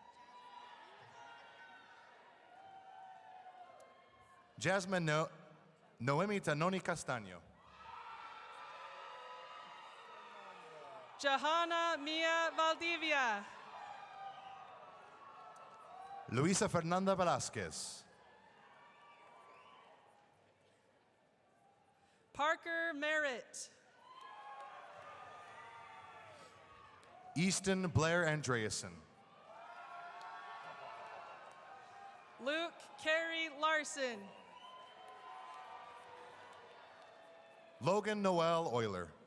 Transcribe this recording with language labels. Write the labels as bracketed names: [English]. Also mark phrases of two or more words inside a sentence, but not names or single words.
[Spanish] Jasmine Noemi Tanoni Castaño. Johanna Mia Valdivia. Luisa Fernanda Velasquez. Parker Merritt. Easton Blair Andreasen. Luke Carey Larson. Logan Noel Euler.